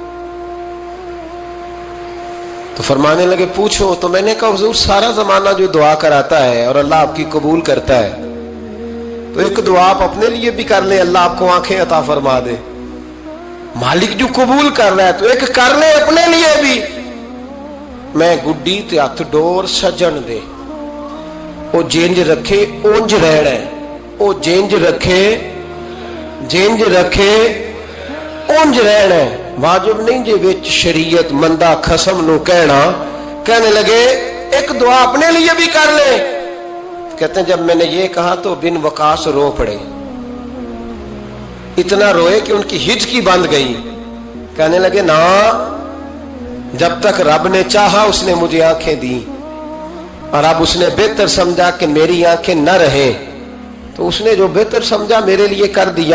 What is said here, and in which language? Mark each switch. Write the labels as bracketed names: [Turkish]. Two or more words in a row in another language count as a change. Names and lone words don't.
[Urdu] تو فرمانے لگے پوچھو۔ تو میں نے کہا حضور سارا زمانہ جو دعا کراتا ہے اور اللہ آپ کی قبول کرتا ہے، تو ایک دعا آپ اپنے لیے بھی کر لیں، اللہ آپ کو آنکھیں عطا فرما دے۔ مالک جو قبول کر رہا ہے تو ایک کر لے اپنے لیے بھی۔ [Punjabi] میں گڈی تے ہاتھ ڈور سجن دے، او جینج رکھے اونج رہنا ہے، او جینج رکھے جینج رکھے اونج رہنا ہے، واجب نہیں جے وچ شریعت مندہ خصم نو کہنا۔ [Urdu] کہنے لگے ایک دعا اپنے لیے بھی کر لے۔ کہتے ہیں جب میں نے یہ کہا تو بن وقاص رو پڑے، اتنا روئے کہ ان کی ہچکی بند گئی۔ کہنے لگے نا، جب تک رب نے چاہا اس نے مجھے آنکھیں دی، اور اب اس نے بہتر سمجھا کہ میری آنکھیں نہ رہیں، تو اس نے جو بہتر سمجھا میرے لیے کر دیا۔